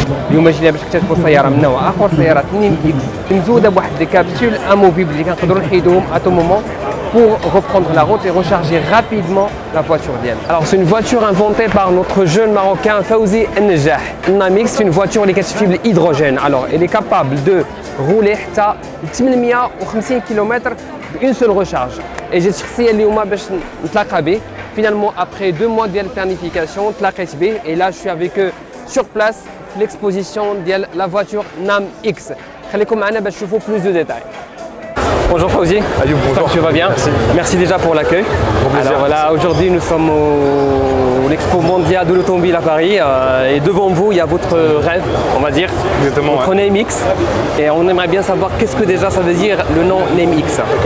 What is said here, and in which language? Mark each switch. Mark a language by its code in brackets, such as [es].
[ar] اليوم جينا باش نكتشفوا سياره من نوع اخر، سياره نيم اكس مزوده بواحد دي كابسول اموفيبل اللي كنقدروا نحيدوهم [fr] à tout moment pour reprendre la route et recharger rapidement la voiture [ar] ديالنا. [fr] Alors c'est une voiture inventée par notre jeune marocain Fawzi Ennejah. Namix c'est une voiture [ar] اللي كتشتي [fr] بالhydrogène. Alors elle est capable de rouler حتى 850 km une seule recharge. Et j'ai [ar] شخصيا اليوم باش نتلاقى به. [fr] Finalement après 2 mois de planification [ar] تلاقيت به [fr] et là je suis avec eux sur place l'exposition de la voiture NAM X. [ar] خليكم معنا باش تشوفوا [fr] plus de détails. Bonjour Fawzi. Ayoub, bonjour. Tu vas bien? Merci déjà pour l'accueil. Alors voilà, aujourd'hui nous sommes au l'Expo mondiale de l'automobile à Paris et devant vous il y a votre rêve, on va dire. Exactement. Votre Name X. Et on aimerait bien savoir qu'est-ce que déjà ça veut dire le nom Name X.